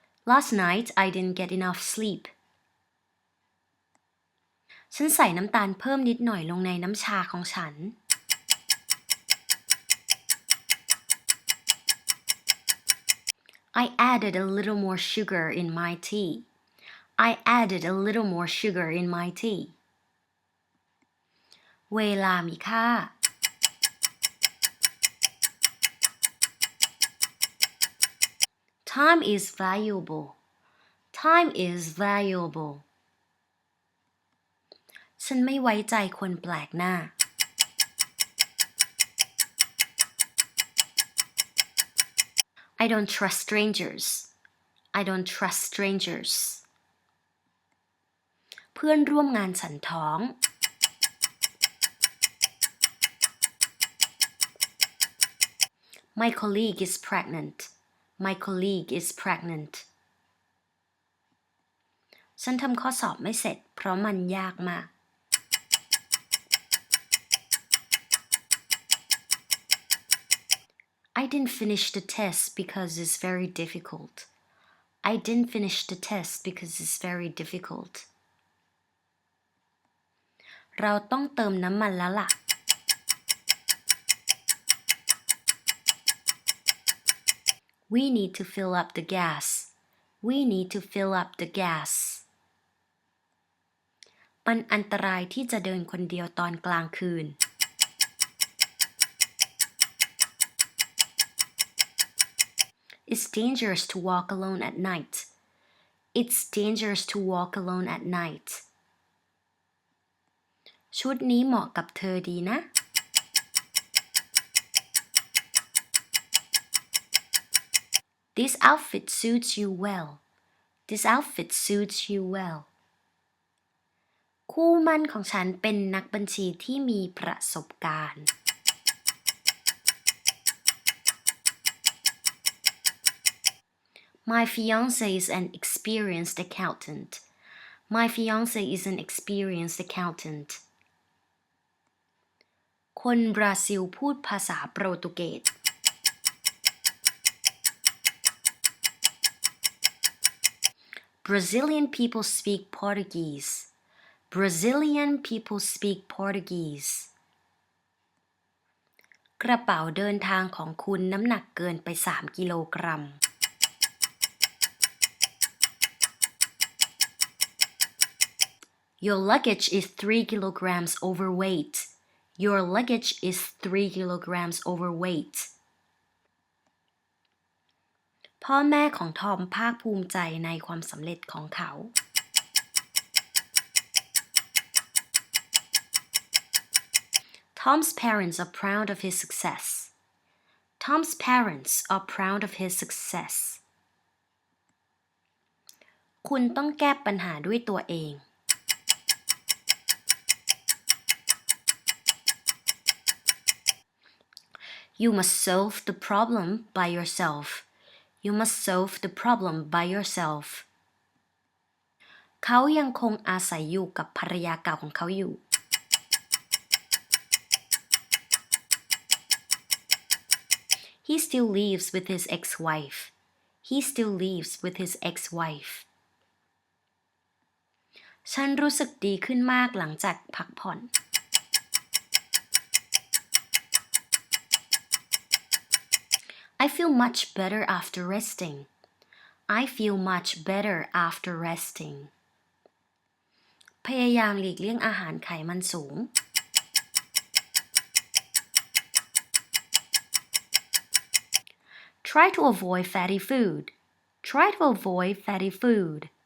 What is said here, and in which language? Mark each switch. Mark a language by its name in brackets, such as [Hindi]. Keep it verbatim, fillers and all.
[English] Last night I didn't get enough sleep. [Thai] ฉันใส่น้ำตาลเพิ่มนิดหน่อยลงในน้ำชาของฉัน [English] I added a little more sugar in my tea. I added a little more sugar in my tea. [Thai] เวลามีค่า [English] Time is valuable. Time is valuable. [Thai] ฉันไม่ไว้ใจคนแปลกหน้า [English] I don't trust strangers. I don't trust strangers. [Thai] เพื่อนร่วมงานฉันท้อง [English] My colleague is pregnant. My colleague is pregnant. [Thai] ฉันทำข้อสอบไม่เสร็จเพราะมันยากมาก [English] I didn't finish the test because it's very difficult. I didn't finish the test because it's very difficult. [Thai] เราต้องเติมน้ำมันแล้วล่ะ [English] We need to fill up the gas. We need to fill up the gas. [Thai] มันอันตรายที่จะเดินคนเดียวตอนกลางคืน [English] It's dangerous to walk alone at night. It's dangerous to walk alone at night. [Thai] ชุดนี้เหมาะกับเธอดีนะ [English] This outfit suits you well. This outfit suits you well. [Thai] คู่หมั่นของฉันเป็นนักบัญชีที่มีประสบการณ์ [English] My fiancé is an experienced accountant. My fiancé is an experienced accountant. [Thai] คนบราซิลพูดภาษาโปรตุเกส [English] Brazilian people speak Portuguese. Brazilian people speak Portuguese. [Thai] กระเป๋าเดินทางของคุณน้ำหนักเกินไปสามกิโลกรัม [English] Your luggage is three kilograms overweight. Your luggage is three kilograms overweight. [Thai] พ่อแม่ของทอมภาคภูมิใจในความสำเร็จของเขา [English] Tom's parents are proud of his success. Tom's parents are proud of his success. [Thai] คุณต้องแก้ปัญหาด้วยตัวเอง [English] You must solve the problem by yourself. You must solve the problem by yourself. [Thai] เขายังคงอาศัยอยู่กับภรรยาเก่าของเขาอยู่ [English] He still lives with his ex-wife. He still lives with his ex-wife. [Thai] ฉันรู้สึกดีขึ้นมากหลังจากพักผ่อน [English] I feel much better after resting. I feel much better after resting. [Thai] พยายามหลีกเลี่ยงอาหารไขมันสูง [English] Try to avoid fatty food. Try to avoid fatty food.